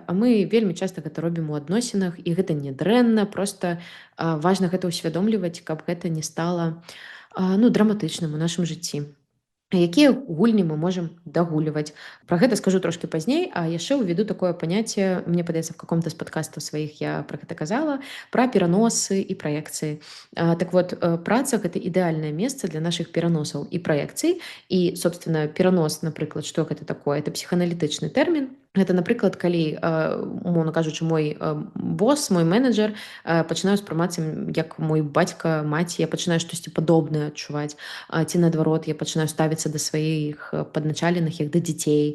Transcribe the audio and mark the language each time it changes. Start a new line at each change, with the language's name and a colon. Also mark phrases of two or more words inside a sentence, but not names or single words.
Belarusian: А мы вельмі часта гэта робім у адносінах, і гэта не дрэнна, просто важна гэта ўсвядомліваць, каб гэта не стала драматычным у нашым жыцці. Якія гульні мы можам дагуліваць? Пра гэта скажу трошкі пазней, а яшчэ ўведу такое паняцце, мне падаецца,
Russian: в каком-то
Belarusian: з падкастаў сваіх я пра гэта казала, пра пераносы і праекцыі.
Russian: Так вот,
Belarusian: праца — гэта ідэальнае месца для нашых пераносаў і праекцый. І, собственно, перанос, напрыклад, што гэта такое? Это псіхааналітычны тэрмін. Гэта, напрыклад, калі, умоўна кажучы, мой босс, мой менеджер пачынаю спрымацца як мой бацька, маці, я пачынаю штосьці падобнае адчуваць, ці наадварот, я пачынаю ставіцца да сваіх падначаленых, як да дзяцей.